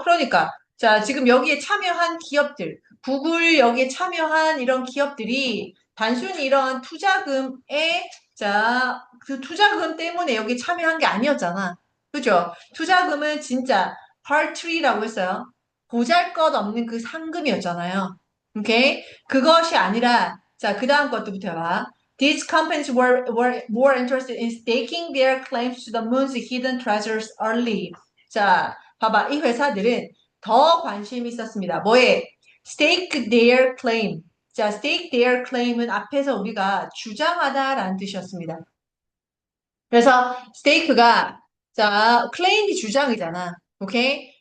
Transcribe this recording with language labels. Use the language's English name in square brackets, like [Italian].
[Korean] 그러니까, 자, 지금 여기에 참여한 기업들, 구글 여기에 참여한 이런 기업들이 단순히 이런 투자금에, 자, 그 투자금 때문에 여기 참여한 게 아니었잖아. 그죠? 투자금은 진짜 팔트리라고 했어요. 보잘것없는 그 상금이었잖아요. 오케이? 그것이 아니라, 자, 그 다음 것부터 봐. [English] These companies were more interested in staking their claims to the moon's hidden treasures early. [Korean] 자, 봐봐. 이 회사들은 더 관심이 있었습니다. 뭐에? [English] Stake their claim. [Korean] 자, [English] stake their claim [Korean] 은 앞에서 우리가 주장하다라는 뜻이었습니다. 그래서 stake가, 자, claim이 주장이잖아. 오케이?